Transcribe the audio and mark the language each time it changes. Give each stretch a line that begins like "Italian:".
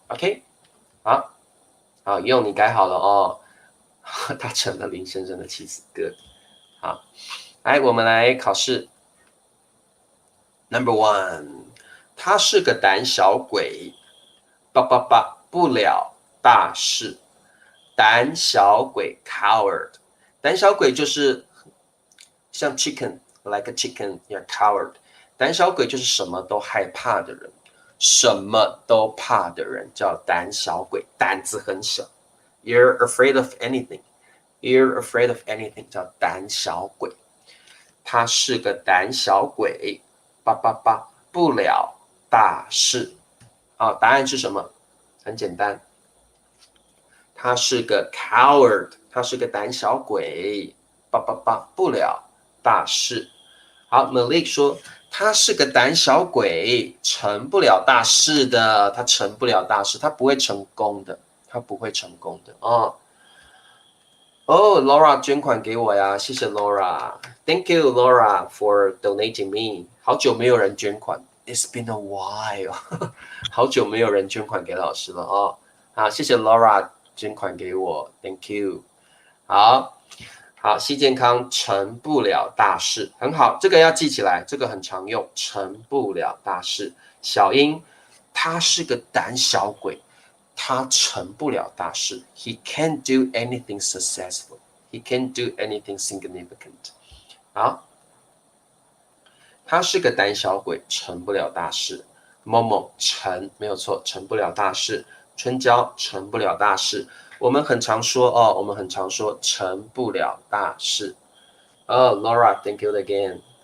Chinese: OK， 好。好，用你改好了哦。他成了林先生的妻子。Good。 好，来，我们来考试。 Number 1， 他是个胆小鬼，不了大事。
English: 胆小鬼 coward，
Chinese: 胆小鬼就是像
English: chicken like a chicken, you're coward。
Chinese: 胆小鬼就是什么都害怕的人。什么都怕的人叫胆小鬼，胆子很小。
English: You're afraid of anything. You're afraid of anything
Chinese: 叫胆小鬼。他是个胆小鬼，不了大事。好，答案是什么？很简单，他是个 coward， 他是个胆小鬼，不了大事。好 ，Malik 说。他是个胆小鬼，成不了大事的。他成不了大事，他不会成功的，他不会成功的Laura 捐款给我呀，谢谢 Laura。
English: Thank you Laura for donating me。
Chinese: 好久没有人捐款 ，
English: It's been a while
Chinese: 好久没有人捐款给老师了好，谢谢 Laura 捐款给我 ，
English: Thank you。
Chinese: 好，西健康成不了大事，很好，这个要记起来，这个很常用，成不了大事。小英，他是个胆小鬼，他成不了大事。
English: He can't do anything successful. He can't do anything significant.
Chinese: 好，他是个胆小鬼，成不了大事。某某成没有错，成不了大事。春娇成不了大事。我们很常说成不了大事。
English: Laura, thank you again.